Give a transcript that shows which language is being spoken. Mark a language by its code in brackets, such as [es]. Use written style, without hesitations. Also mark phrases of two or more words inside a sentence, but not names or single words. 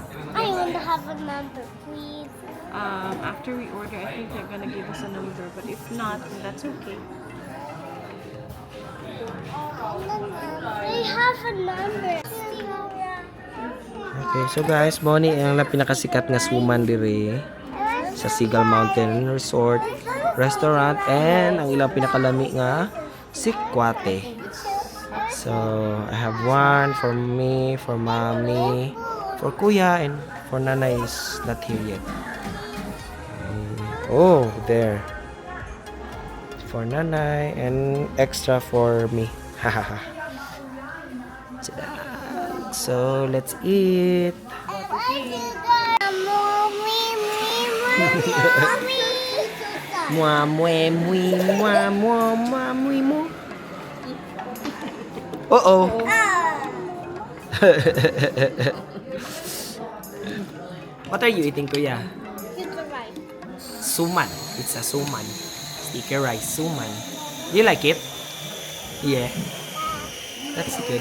[en] I want to have a number, please. After we order, I think they're gonna give us a number, but if not, then that's okay. They have a number. okay, so guys, [ceb] mo ni ang pinakasikat nga suman diri sa Seagull Mountain Resort Restaurant and ang ilang pinakalami nga SIKWATE. [en] So, I have one for me, for mommy, for kuya, and for nanay is not here yet. Oh, there. For nanay and extra for me. Hahaha. So, let's eat. Mwa mwe mwi mwa mwa mwa mwi mo. Uh-oh. What are you eating, kuya? Suman. It's a suman. Sticky rice, suman. Do you like it? Yeah. That's good.